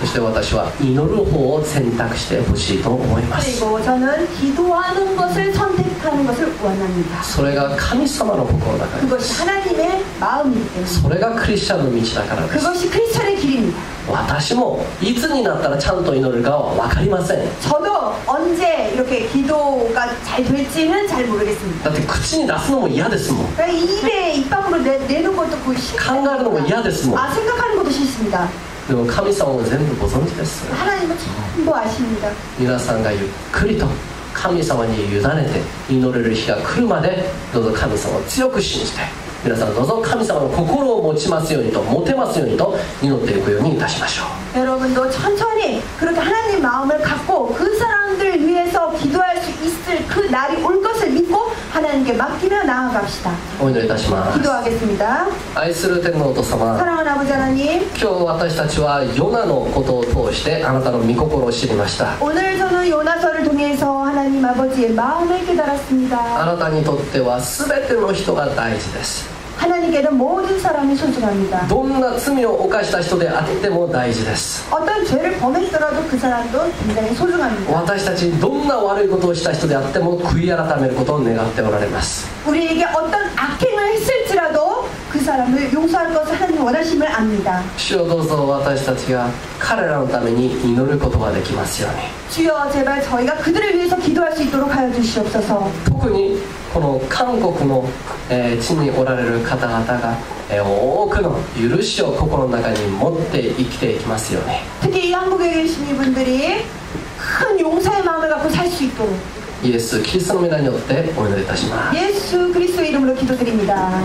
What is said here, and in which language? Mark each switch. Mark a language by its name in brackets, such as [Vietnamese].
[Japanese] そして私は祈る方を選択してほしいと思います。 [Korean] 그리고 저는 기도하는 것을 선택하는 것을 원합니다. [Japanese] それが神様の心だからで [Korean] 그것이 [Japanese] す。 [Korean] 하나님의 마음이기 때문에 [Japanese] それがクリスチャンの道だからです。 [Korean] 그것이 크리스천의 길입니다. [Japanese] 私もいつになったらちゃんと祈るかは分かりません。 [Korean] 저도 언제 이렇게 기도가 잘 될지는 잘 모르겠습니다. [Japanese] だって口に出すのも嫌ですもん。 [Korean] 그러니까 입에 입 밖으로 내는 것도 그 [Japanese] 考えるのも嫌ですもん。 [Korean] 아, 생각하는 것도 싫습니다. [Japanese] でも神様も全部ご存知です。 [Korean] 하나님은 전부 아십니다. [Japanese] 皆さんがゆっくりと神様に委ねて祈れる日が来るまで、どうぞ神様を強く信じて、皆さんどうぞ神様の心を持ちますようにと、持てますようにと祈っていくようにいたしましょう。 [Korean] 여러분도 천천히 그렇게 하나님 마음을 갖고 그 사람들 위해서 기도할 수 있을 그 날이 올 것을 믿고 하나님께 맡기며 나아갑시다. [Japanese] お祈りいたします。 [Korean] 기도하겠습니다. [Japanese] 愛する天皇と様、 [Korean] 사랑하는 아버지 하나님, [Japanese] 今日私たちはヨナのことを通してあなたの御心を知りました。 [Korean] 오늘 저는 요나서를 통해서 하나님 아버지의 마음을 [Japanese] あ [Korean] 깨달았습니다. [Japanese] なたにとっては全ての人が大事です。 [Korean] 하나님께는 모든 사람이 소중합니다. [Japanese] どんな罪を犯した人であっても大事です。 [Korean] 어떤 죄를 범했더라도 그 사람도 굉장히 소중합니다. [Japanese] 私たちにどんな悪いことをした人であっても悔い改めることを願っておられます。 [Korean] 우리에게 어떤 악행을 했을지라도 그 사람을 용서할 것을 하나님 원하심을 압니다. [Japanese] 主よどうぞ私たちが彼らのために祈ることができますように。 [Korean] 주여 제발 저희가 그들을 위해서 기도할 수 있도록 하여 주시옵소서. [Japanese] 特にこの韓国の、地におられる方々が、多くの許しを心の中に持って生きていきますように。 [Korean] 특히 이 한국에 계신 이분들이 큰 용서의 마음을 갖고 살 수 있도록 [Japanese] イエス・キリストの皆によってお祈りいたします。 [Korean] 예수 그리스도의 이름으로 기도드립니다.